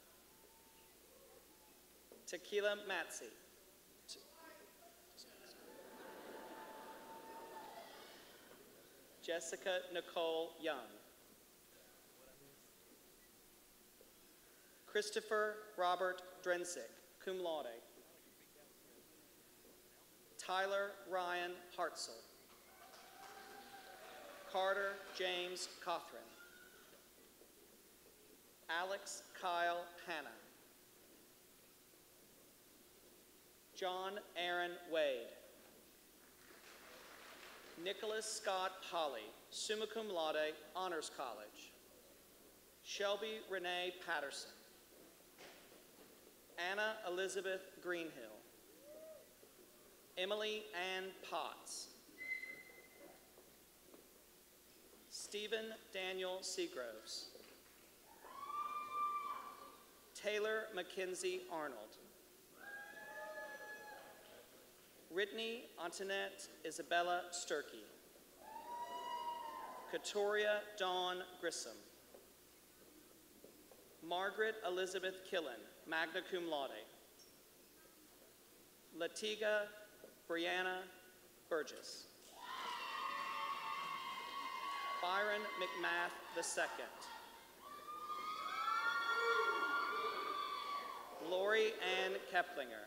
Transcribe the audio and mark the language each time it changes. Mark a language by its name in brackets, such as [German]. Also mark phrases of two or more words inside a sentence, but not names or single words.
[English] Tequila Matzi. Jessica Nicole Young. Christopher Robert Drensick, [Latin] cum laude. [English] Tyler Ryan Hartzell. Carter James Cothran. Alex Kyle Hanna. John Aaron Wade. Nicholas Scott Holly, [Latin] summa cum laude, [English] Honors College. Shelby Renee Patterson. Anna Elizabeth Greenhill. Emily Ann Potts. Stephen Daniel Seagroves. Taylor Mackenzie Arnold. Brittany Antoinette Isabella Sturkey. Katoria Dawn Grissom. Margaret Elizabeth Killen, [Latin] magna cum laude. [English] Latiga Brianna Burgess. Byron McMath II. Lori Ann Keplinger.